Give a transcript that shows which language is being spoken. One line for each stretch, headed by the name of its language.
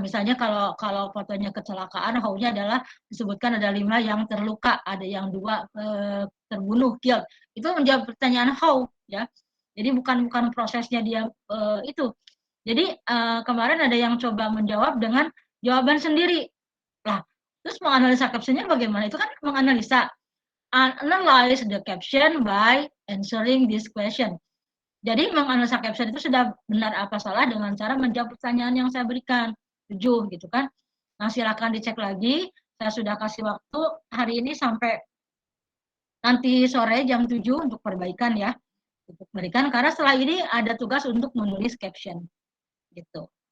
Indonesian: Misalnya kalau fotonya kecelakaan, how-nya adalah disebutkan ada 5 yang terluka, ada yang 2 terbunuh, killed. Itu menjawab pertanyaan how ya. Jadi bukan prosesnya dia itu. Jadi kemarin ada yang coba menjawab dengan jawaban sendiri. Lah, terus menganalisa captionnya bagaimana? Itu kan menganalisa.
English: analyze the caption by answering this question.
Indonesian: Jadi menganalisa caption itu sudah benar apa salah dengan cara menjawab pertanyaan yang saya berikan. 7 gitu kan. Nah, silakan dicek lagi. Saya sudah kasih waktu hari ini sampai nanti sore jam 7 untuk perbaikan ya. Untuk perbaikan karena setelah ini ada tugas untuk menulis caption. Gitu.